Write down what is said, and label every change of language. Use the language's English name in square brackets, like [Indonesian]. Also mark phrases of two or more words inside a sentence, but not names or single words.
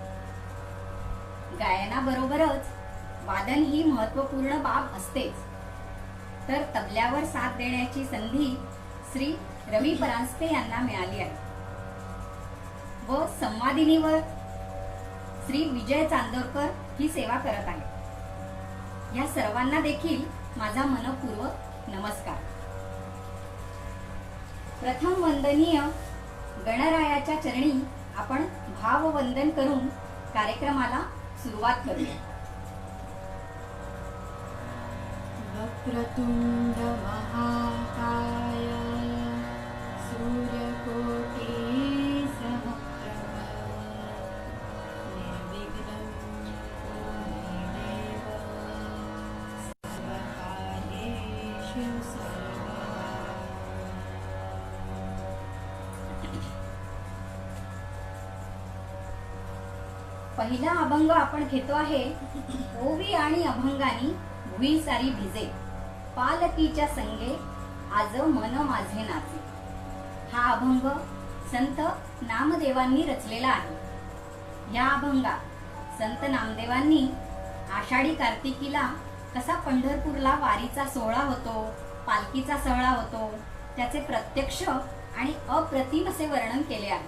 [Marathi] गायनाबरोबरच वादन ही महत्वपूर्ण बाब असतेच, तर तबल्यावर साथ देण्याची संधी श्री रवी परांजपे यांना मिळाली आहे व संवादिनीवर श्री विजय चांदोरकर ही सेवा करत आहेत. या सर्वांना देखील माझा मनःपूर्वक नमस्कार. प्रथम वंदनीय गणरायाच्या चरणी आपण भाववंदन करून कार्यक्रमाला सुरुवात करूया. [Sanskrit] वक्रतुंड महाकाय सूर्यकोटि समप्रभ निर्विघ्नं कुरु मे देव सर्वकार्येषु सर्वदा. [Marathi] पहिला अभंग आपण घेतो आहे. ओवी आणि अभंगानी भुई सारी भिजे, पालकीच्या संगे आज मन माझे नाचे. हा अभंग संत नामदेवांनी रचलेला आहे. या अभंगात संत नामदेवांनी आषाढी कार्तिकीला कसा पंढरपूरला वारीचा सोहळा होतो, पालखीचा सोहळा होतो, त्याचे प्रत्यक्ष आणि अप्रतिम असे वर्णन केले आहे.